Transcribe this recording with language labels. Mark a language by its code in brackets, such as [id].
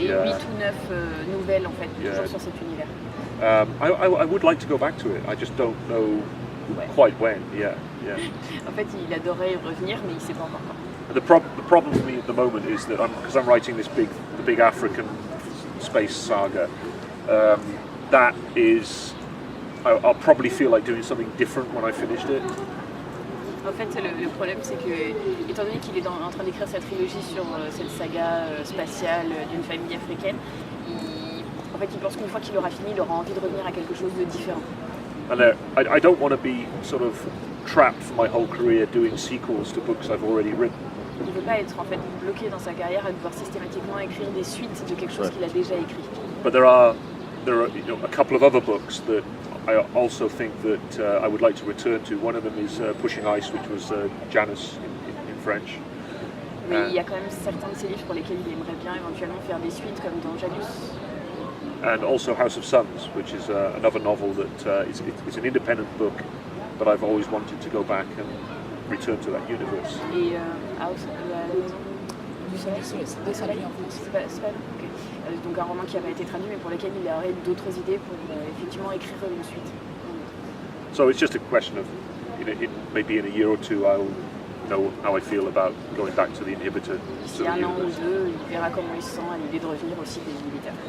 [fr] 8 ou 9 nouvelles en fait, toujours sur cet univers. [en] I would like to go back to it. I just don't know quite when. Yeah. [fr] En fait, il adorerait y revenir, mais il ne sait pas encore quand. [en] The problem for me at the moment is that because I'm writing the big African space saga. That is, I'll probably feel like doing something different when I finished it. [fr] En fait, le problème, c'est que, étant donné qu'il est en train d'écrire sa trilogie sur cette saga spatiale d'une famille africaine, en fait, il pense qu'une fois qu'il aura fini, il aura envie de revenir à quelque chose de différent. [en] And I don't want to be sort of trapped for my whole career doing sequels to books I've already written. [fr] Il ne veut pas être en fait bloqué dans sa carrière à devoir systématiquement écrire des suites de quelque chose qu'il a déjà écrit. [en] But there are a couple of other books that I also think that I would like to return to. One of them is Pushing Ice, which was Janus in French. [fr] Mais il y a quand même certains de ses livres pour lesquels il aimerait bien éventuellement faire des suites, comme dans Janus. [en] And also House of Suns, which is another novel that it's an independent book, but I've always wanted to go back and return to that universe. [fr] Et House, la maison du soleil en France. C'est pas ok. Donc un roman qui n'a pas été traduit, mais pour lequel il aurait d'autres idées pour effectivement écrire une suite. [en] So it's just a question of, maybe in a year or two, I'll know how I feel about going back to the inhibitor. [fr] D'ici un an ou deux, il verra comment il se sent à l'idée de revenir aussi des inhibiteurs.